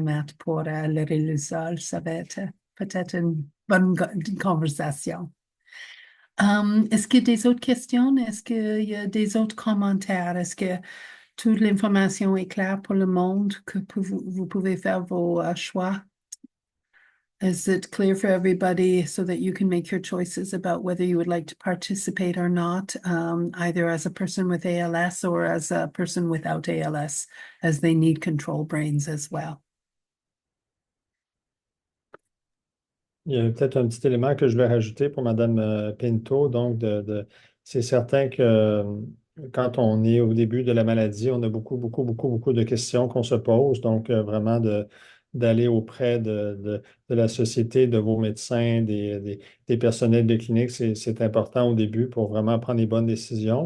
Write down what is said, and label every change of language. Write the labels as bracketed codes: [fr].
[fr] Matt pour le rélusol, ça va être peut-être une bonne conversation. Est-ce qu'il y a des autres questions? Est-ce qu'il y a des autres commentaires? Est-ce que toute l'information est claire pour le monde, que vous pouvez faire vos choix? [en] Is it clear for everybody so that you can make your choices about whether you would like to participate or not, either as a person with ALS or as a person without ALS, as they need control brains as well? [fr] Il y a peut-être un petit élément que je vais rajouter pour Mme Pinto. Donc, c'est certain que quand on est au début de la maladie, on a beaucoup de questions qu'on se pose. Donc, vraiment d'aller auprès de la société, de vos médecins, des personnels de clinique, c'est important au début pour vraiment prendre les bonnes décisions.